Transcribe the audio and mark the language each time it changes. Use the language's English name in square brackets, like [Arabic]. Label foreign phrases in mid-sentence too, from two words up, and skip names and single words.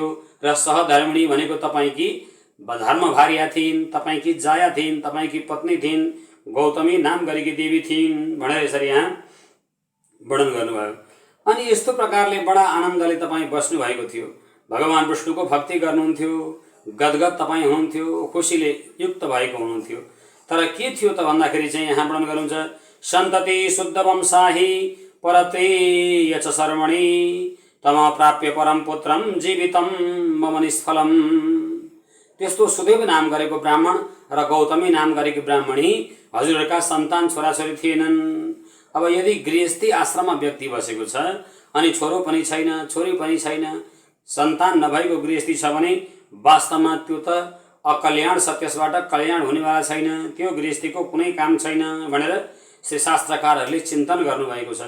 [Nepali] र सहधर्मिणी भनेको तपाईँकी धर्मभार्या थिइन्, तपाईँकी जाया थिइन्, तपाईँकी पत्नी थिइन्, गौतमी नाम गरेकी देवी थिइन् भनेर यसरी यहाँ वर्णन गर्नुभयो। अनि यस्तो प्रकारले बडा आनन्दले तपाईँ बस्नु भएको थियो, भगवान विष्णुको भक्ति गर्नुहुन्थ्यो, गदगद तपाईँ हुनुहुन्थ्यो, खुसीले युक्त भएको हुनुहुन्थ्यो। तर के थियो त भन्दाखेरि चाहिँ यहाँ वर्णन गर्नुहुन्छ, [Sanskrit] सन्तति शुद्ध वंशाही परत्रेय च शर्मणि, तम प्राप्य परम पुत्रम जीवितम मम निष्फलम। [Nepali] त्यस्तो सुदेव नाम गरेको ब्राह्मण र गौतमी नाम गरेकी ब्राह्मणी हजुरहरूका सन्तान छोराछोरी थिएनन्। अब यदि गृहस्थी आश्रममा व्यक्ति बसेको छ अनि छोरो पनि छैन, छोरी पनि छैन, सन्तान नभएको गृहस्थी छ भने वास्तवमा त्यो त अकल्याण छ, त्यसबाट कल्याण हुनेवाला छैन, त्यो गृहस्थीको कुनै काम छैन भनेर श्री शास्त्रकारहरूले चिन्तन गर्नुभएको छ।